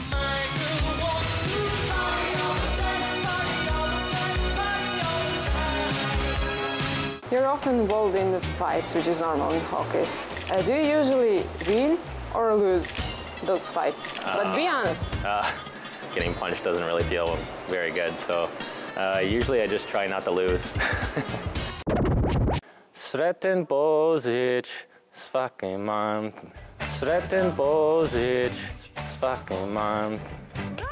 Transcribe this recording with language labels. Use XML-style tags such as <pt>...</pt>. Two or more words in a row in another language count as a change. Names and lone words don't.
<en>You're often involved in the fights, which is normal in hockey. Do you usually win or lose those fights? But be honest. Getting punched doesn't really feel very good, so usually I just try not to lose.</en> <hr>Sretan Božić, svaki man. Sretan Božić, svaki man.</hr>